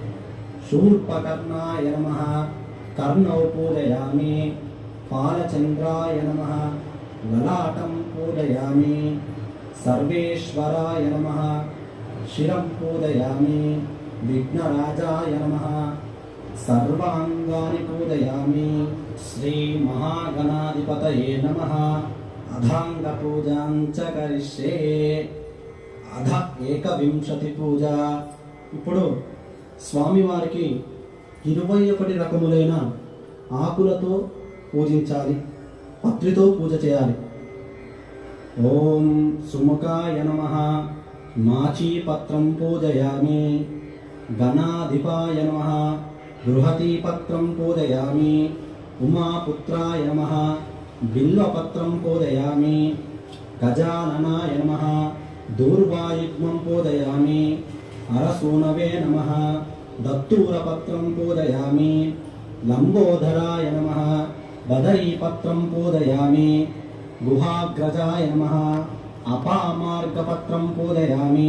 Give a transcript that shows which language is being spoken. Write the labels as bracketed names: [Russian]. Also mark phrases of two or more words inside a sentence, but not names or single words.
[Sanskrit] शूर्पकर्णाय नमः कर्णौ पूजयामि फालचन्द्राय नमः ललाटं पूजयामि सर्वेश्वराय नमः शिरं पूजयामि विघ्नराजाय नमः सर्वाङ्गानि पूजयामि श्री महागणाधिपतये नमः अधाङ्गपूजां च करिष्ये अथ एकविंशति पूजा [Telugu] ఇప్పుడు స్వామివారికి 21 రకములైన ఆకులతో పూజించాలి పత్రితో పూజ చేయాలి [Sanskrit] ॐ सुमुखाय नमः माचीपत्रं पूजयामि गणाधिपाय नमः बृहतीपत्रं पूजयामि उमापुत्राय नमः बिल्वपत्रं पूजयामि गजाननाय नमः दूर्वायुग्मं पूजयामि अरसूनवे नमः दत्तूरपत्रं पूजयामि लम्बोदराय नमः बदरीपत्रं पूजयामि गुहाग्रजाय नमः अपामार्गपत्रं पूजयामि